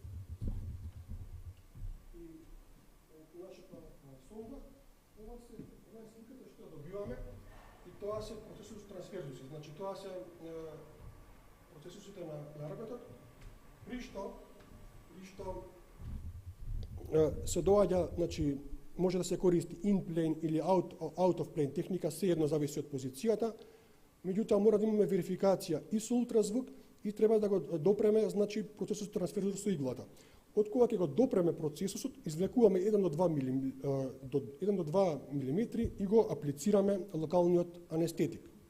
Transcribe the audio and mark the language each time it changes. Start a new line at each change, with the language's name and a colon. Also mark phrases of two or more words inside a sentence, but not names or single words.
Macedonian: Тоа се процесус трансферзуси, значи тоа се процесусите на нарбетот, при што се доаѓа, значи може да се користи in-plane или
English: out of plane
Macedonian: техника, се едно зависи од позицијата, меѓутоа мора да имаме верификација и со ултразвук и треба да го допреме, значи процесус трансферзус со иглата. Од кога ќе го допреме процесусот, извлекуваме 1 до 2 мм и го аплицираме локалниот анестетик.